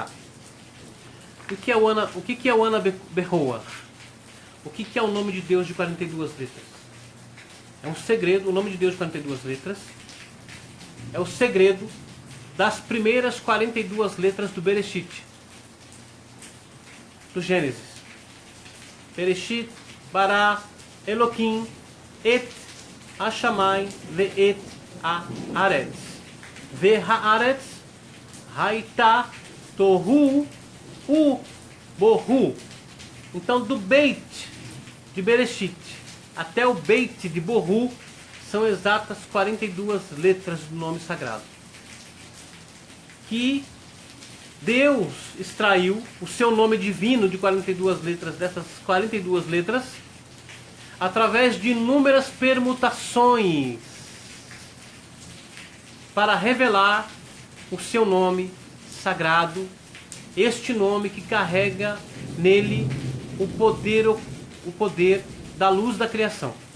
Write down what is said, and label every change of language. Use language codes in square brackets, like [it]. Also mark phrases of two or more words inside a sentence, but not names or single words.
[pt] O que é o Anabehoa? O que é o nome de Deus de 42 letras? É um segredo, o nome de Deus de 42 letras é o segredo das primeiras 42 letras do Bereshit, do Gênesis. [he] בראשית, ברא, אלוקים, את, השמים, ואת, הארץ. והארץ, היתה, תוהו, בוהו. [pt] Então, do Beit de Bereshit até o Beit de Bohu são exatas 42 letras do nome sagrado, que Deus extraiu o seu nome divino de 42 letras, dessas 42 letras, através de inúmeras permutações, para revelar o seu nome sagrado, este nome que carrega nele o poder da luz da criação.